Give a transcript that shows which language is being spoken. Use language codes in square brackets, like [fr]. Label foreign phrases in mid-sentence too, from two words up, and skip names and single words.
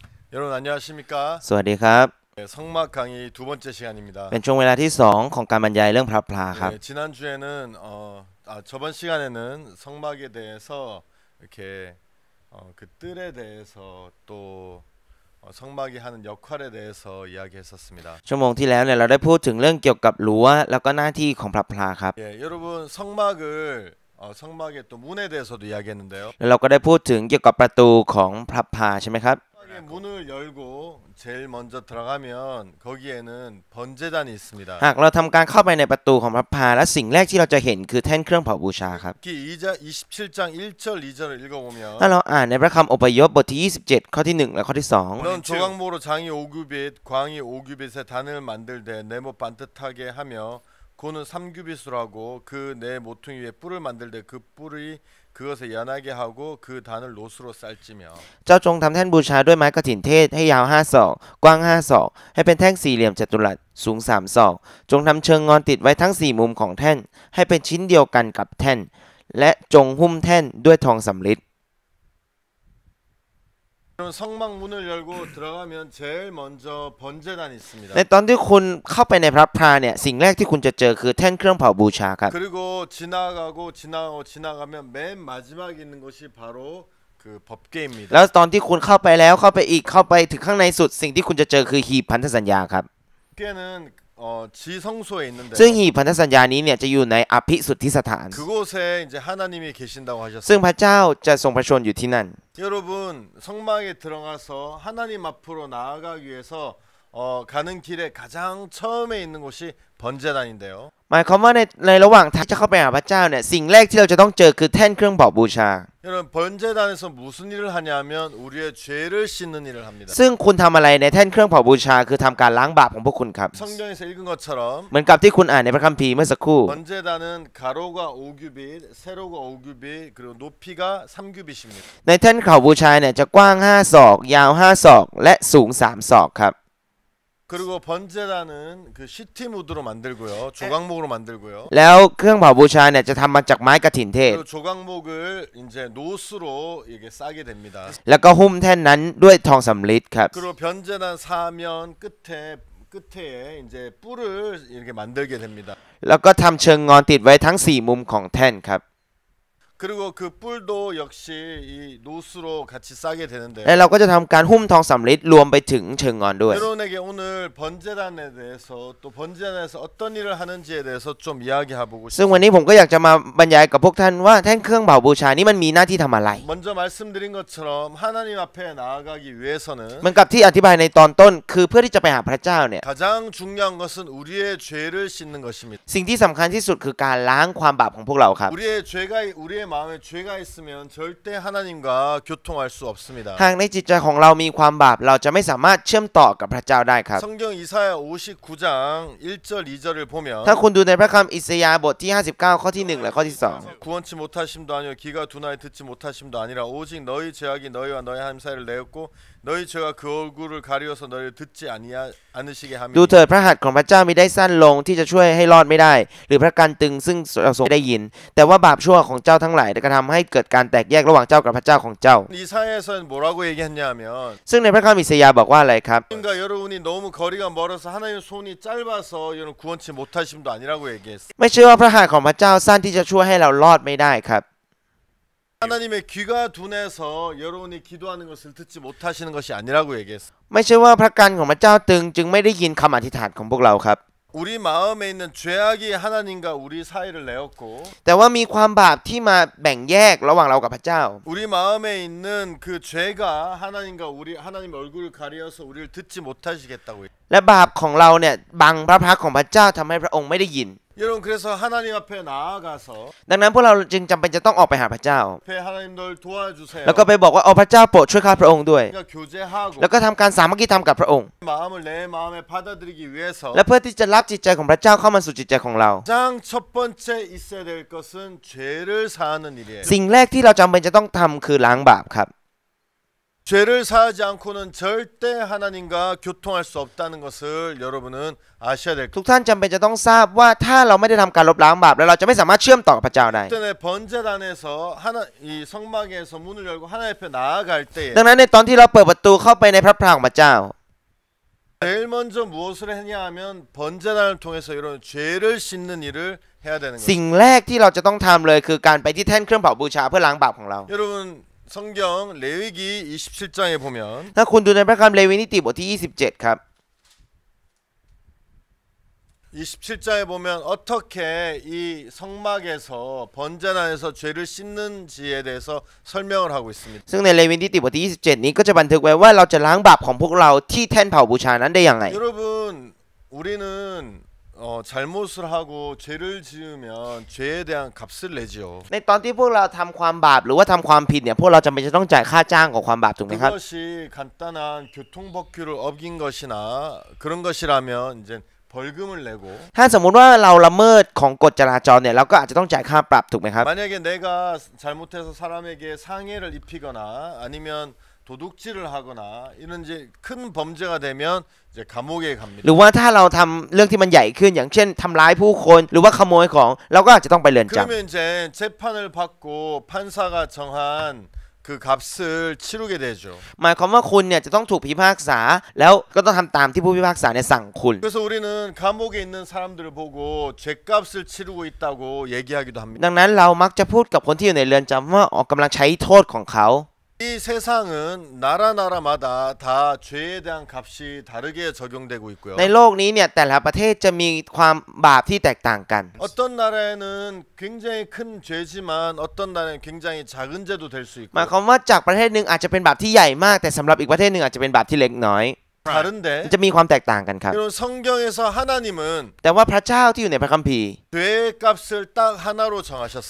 [ko] 여러분 안녕하십니까? [th] สวัสดีครับ [ko] 네, 성막 강의 두 번째 [th] เป็น [ko] 시간입니다. [th] ช่วงเวลาที่สองของการบรรยายเรื่องพระพลาครับ [ko] 네, 지난주에는 저번 시간에는 성막에 대해서 이렇게 그 뜰에 대해서 또 성막이 하는 역할에 대해서 이야기했었습니다. [th] ชั่วโมงที่แล้วเนี่ยเราได้พูดถึงเรื่องเกี่ยวกับรั้วแล้วก็หน้าที่ของพระพลาครับ [ko] 예, 여러분 성막을 성막의 또 문에 대해서도 이야기했는데요. [th] แล้วเราก็ได้พูดถึงเกี่ยวกับประตูของพระพลาใช่ไหมครับ [ko] 성막의 문을 열고 제일 먼저 들어가면 거기에는 번제단이 있습니다. [th] หากเราทำการเข้าไปในประตูของพระพลาและสิ่งแรกที่เราจะเห็นคือแท่นเครื่องเผาบูชาครับ [ko] 특히 27장 1절 2절을 읽어보면 [th] ถ้าเราอ่านในพระคำอพยพบทที่27ข้อที่1และข้อที่2 [ko] 넌 조각모로 장이 5규빗 광이 5규빗의 단을 만들되 네모 반듯하게 하며 고는 3규빗으로 하고 그 네 모퉁이 위에 뿔을 만들되 그 뿔이 그것에 연하게 하고 그 단을 노수로 쌀지며 [th] เจ้าจงทำแท่นบูชาด้วยไม้กฐินเทศให้ยาว5 ศอกกว้าง5 ศอกให้เป็นแท่งสี่เหลี่ยมจัตุรัสสูง3 ศอกจงทำเชิงงอนติดไว้ทั้ง4 มุมของแท่นให้เป็นชิ้นเดียวกันกับแท่นและจงหุ้มแท่นด้วยทองสำริด [ko] 성막 문을 열고 들어가면 제일 먼저 번제단이 있습니다. [th] ในตอนที่คุณเข้าไปในพระพลาเนี่ยสิ่งแรกที่คุณจะเจอคือแท่นเครื่องเผาบูชาครับ [ko] 그리고 지나가면 맨 마지막에 있는 것이 바로 그 법궤입니다. [th] แล้วตอนที่คุณเข้าไปแล้วเข้าไปอีกเข้าไปถึงข้างในสุดสิ่งที่คุณจะเจอคือหีบพันธสัญญาครับ [ko] 법궤는 지성소에 있는데 [th] ซึ่งหีบพันธสัญญานี้เนี่ยจะอยู่ในอภิสุทธิสถาน [ko] 그곳에 이제 하나님이 계신다고 [th] ซึ่ง [ko] 하셨습니다. [th] พระเจ้าจะทรงประชวรอยู่ที่นั่น [ko] 여러분 성막에 들어가서 하나님 앞으로 나아가기 위해서 가는 길에 가장 처음에 있는 곳이 번제단인데요. [th] หมายความว่าในระหว่างทางจะเข้าไปหาพระเจ้าเนี่ยสิ่งแรกที่เราจะต้องเจอคือแท่นเครื่องเผาบูชา [ko] 여러분 번제단에서 무슨 일을 하냐면 우리의 죄를 씻는 일을 합니다. [th] ซึ่งคุณทำอะไรในแท่นเครื่องเผาบูชาคือทำการล้างบาปของพวกคุณครับ [ko] 성경에서 읽은 것처럼 [th] เหมือนกับที่คุณอ่านในพระคัมภีร์เมื่อสักครู่ [ko] 번제단은 가로가 5규빗, 세로가 5규빗, 그리고 높이가 3규빗입니다. [th] ในแท่นเผาบูชาเนี่ยจะกว้าง5 ศอกยาว5 ศอกและสูง3 ศอกครับ [ko] 그리고 번제단은 그 시티무드로 만들고요, 조각목으로 만들고요. [th] แล้วเครื่องเผาบูชาเนี่ยจะทำมาจากไม้กฐินเทศ [ko] 그리고 조각목을 이제 노스로 이게 싸게 됩니다. [th] แล้วก็หุ้มแท่นนั้นด้วยทองสำริดครับ [ko] 그리고 번제단 사면 끝에 이제 뿔을 이렇게 만들게 됩니다. [th] แล้วก็ทำเชิงงอนติดไว้ทั้ง4 มุมของแท่นครับ [ko] 그리고 그 뿔도 역시 이 노스로 같이 싸게 되는데 [th] และเราก็จะทำการหุ้มทองสำริดรวมไปถึงเชิงงอนด้วย [ko] 여러분에게 오늘 번제단에 대해서 또 번제단에서 어떤 일을 하는지에 대해서 좀 이야기해보고 [th] ซึ่งวัน [ko] 싶습니다. [th] นี้ผมก็อยากจะมาบรรยายกับพวกท่านว่าแท่นเครื่องเผาบูชานี้มันมีหน้าที่ทำอะไร [ko] 먼저 말씀드린 것처럼 하나님 앞에 나아가기 위해서는 [th] เหมือนกับที่อธิบายในตอนต้นคือเพื่อที่จะไปหาพระเจ้าเนี่ย [ko] 가장 중요한 것은 우리의 죄를 씻는 것입니다. [th] สิ่งที่สำคัญที่สุดคือการล้างความบาปของพวกเราครับ [ko] 우리의 마음에 죄가 있으면 절대 하나님과 교통할 수 없습니다. [th] หากในจิตใจของเรามีความบาปเราจะไม่สามารถเชื่อมต่อกับพระเจ้าได้ครับ [ko] 성경 이사야 59장 1절 2절을 보면 [th] ถ้าคุณดูในพระคัมภีร์อิสยาห์บทที่59ข้อที่1และข้อที่2 [ko] 구원치 못하심도 아니요 귀가 둔하여 듣지 못하심도 아니라 오직 너희 죄악이 너희와 너희 하나님 사이를 내었고 너희 죄가 그 얼굴을 가리워서 너희를 듣지 않으시게 함이니 [th] ดูเถิดพระหัตถ์ของพระเจ้ามิได้สั้นลงที่จะช่วยให้รอดไม่ได้หรือพระกันตึงซึ่งเราทรงได้ยินแต่ว่าบาปชั่วของเจ้าทั้งหลายได้กระทำให้เกิดการแตกแยกระหว่างเจ้ากับพระเจ้าของเจ้า [ko] 이사야에서는 뭐라고 얘기했냐면 [th] ซึ่งในพระคัมภีร์อิสยาห์บอกว่าอะไรครับ [ko] 하나님과 여러분이 너무 거리가 멀어서 하나님 손이 짧아서 여러분 구원치 못하심도 아니라고 얘기했어요. [th] ไม่เชื่อว่าพระหัตถ์ของพระเจ้าสั้นที่จะช่วยให้เรารอดไม่ได้ครับ [ko] 하나님의 귀가 둔해서 여러분이 기도하는 것을 듣지 못하시는 것이 아니라고 얘기했어요. [th] ไม่ใช่ว่าพระกันของพระเจ้าตึงจึงไม่ได้ยินคำอธิษฐานของพวกเราครับ [ko] 우리 마음에 있는 죄악이 하나님과 우리 사이를 내었고 [th] แต่ว่ามีความบาปที่มาแบ่งแยกระหว่างเรากับพระเจ้า [ko] 우리 마음에 있는 그 죄가 하나님과 하나님 얼굴을 가리어서 우리를 듣지 못하시겠다고 해요. [th] และบาปของเราเนี่ยบังพระพักของพระเจ้าทำให้พระองค์ไม่ได้ยิน [ko] 여러분 그래서 하나님 앞에 나아가서 [th] ดังนั้นพวกเราจึงจำเป็นจะต้องออกไปหาพระเจ้า [ko] 앞에 하나님 널 도와주세요. [th] แล้วก็ไปบอกว่าพระเจ้าโปรดช่วยข้าพระองค์ด้วย [ko] 그러니까 교제하고 [th] แล้วก็ทำการสามัคคีธรรมกับพระองค์ [ko] 마음을 내 마음에 받아들이기 위해서 [th] และเพื่อที่จะรับจิตใจของพระเจ้าเข้ามาสู่จิตใจของเรา [ko] 가장 첫 번째 있어야 될 것은 죄를 사하는 일이에요. [th] สิ่งแรกที่เราจำเป็นจะต้องทำคือล้างบาปครับ [ko] 죄를 사하지 않고는 절대 하나님과 교통할 수 없다는 것을 여러분은 아셔야 될 [th] ทุกท่านจำเป็นจะต้องทราบว่าถ้าเราไม่ได้ทำการลบล้างบาปแล้วเราจะไม่สามารถเชื่อมต่อกับพระเจ้าได้ [ko] 때문에 번제단에서 이 성막에서 문을 열고 하나님 앞에 나아갈 때에 [th] ดังนั้นในตอนที่เราเปิดประตูเข้าไปในพระพรของพระเจ้า [ko] 제일 먼저 무엇을 했냐 하면 번제단을 통해서 이런 죄를 씻는 일을 해야 되는 [th] สิ่ง [ko] 것입니다. [th] แรกที่เราจะต้องทำเลยคือการไปที่แท่นเครื่องเผาบูชาเพื่อล้างบาปของเรา [ko] 여러분 성경 레위기 27장에 보면 [th] ถ้าคุณดูในพระคัมภีร์เลวีนิติบทที่ 27 ครับ [ko] 27장에 보면 어떻게 이 성막에서 번제단에서 죄를 씻는지에 대해서 설명을 하고 있습니다. [th] ซึ่งในเลวีนิติบทที่ 27 นี้ก็จะบันทึกไว้ว่าเราจะล้างบาปของพวกเราที่แท่นเผาบูชานั้นได้อย่างไร [ko] 여러분 우리는 잘못을 하고 죄를 지으면 죄에 대한 값을 내지요. [th] ในตอนที่พวกเราทำความบาปหรือว่าทำความผิดเนี่ยพวกเราจำเป็นจะต้องจ่ายค่าจ้างของความบาปถูกไหมครับ [ko] 그것이 간단한 교통법규를 어긴 것이나 그런 것이라면 이제 벌금을 내고 [th] ถ้าสมมุติว่าเราละเมิดของกฎจราจรเนี่ยเราก็อาจจะต้องจ่ายค่าปรับถูกไหมครับ [ko] 만약에 내가 잘못해서 사람에게 상해를 입히거나 아니면 도둑질을 하거나 이런 이제 큰 범죄가 되면 이제 감옥에 갑니다. [th] หรือว่าถ้าเราทำเรื่องที่มันใหญ่ขึ้นอย่างเช่นทำร้ายผู้คนหรือว่าขโมยของเราก็อาจจะต้องไปเรือนจำ [ko] 그러면 이제 재판을 받고 판사가 정한 그 값을 치르게 되죠. [th] หมายความว่าคุณเนี่ยจะต้องถูกพิพากษาแล้วก็ต้องทำตามที่ผู้พิพากษาเนี่ยสั่งคุณ [ko] 그래서 우리는 감옥에 있는 사람들을 보고 죄값을 치르고 있다고 얘기하기도 합니다. [th] ดังนั้นเรามักจะพูดกับคนที่อยู่ในเรือนจำว่าออกกำลังใช้โทษของเขา [ko] 이 세상은 나라마다 다 죄에 대한 값이 다르게 적용되고 있고요. [th] ในโลกนี้เนี่ยแต่ละประเทศจะมีความบาปที่แตกต่างกัน [ko] 어떤 나라에는 굉장히 큰 죄지만 어떤 나라에는 굉장히 작은 죄도 될 수 [th] หมาย [ko] 있고 [th] ความว่าจากประเทศหนึ่งอาจจะเป็นบาปที่ใหญ่มากแต่สำหรับอีกประเทศหนึ่งอาจจะเป็นบาปที่เล็กน้อย [ko] 다른데 [th] จะมีความแตกต่างกันครับ [ko] 이런 성경에서 하나님은 [th] แต่ว่าพระเจ้าที่อยู่ในพระคัมภีร์ [ko] 죄의 값을 딱 하나로 정하셨어요.